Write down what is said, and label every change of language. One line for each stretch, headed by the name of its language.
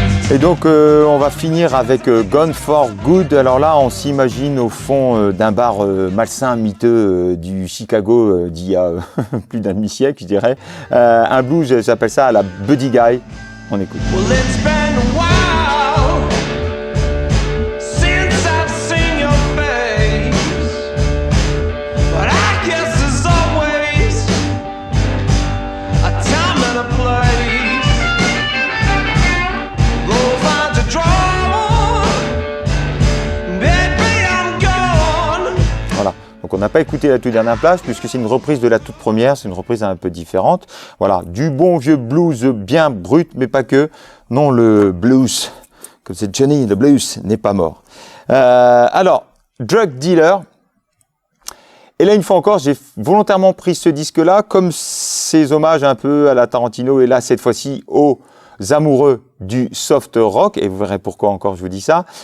French: Et donc on va finir avec Gone for Good. Alors là on s'imagine au fond d'un bar malsain, miteux du Chicago d'il y a plus d'un demi-siècle je dirais. Un blues, j'appelle ça à la Buddy Guy. On écoute.
English: Well, it's been a while since I've seen your face, but I guess there's always a time and a place. Go find your trouble, baby, I'm gone.
French: Voilà. Donc on n'a pas écouté la toute dernière place puisque c'est une reprise de la toute première, c'est une reprise un peu différente. Voilà, du bon vieux blues bien brut, mais pas que. Non, le blues, comme c'est Johnny, le blues n'est pas mort. Alors, Drug Dealer. Et là, une fois encore, j'ai volontairement pris ce disque-là, comme ces hommages un peu à la Tarantino, et là, cette fois-ci, aux amoureux du soft rock, et vous verrez pourquoi encore je vous dis ça.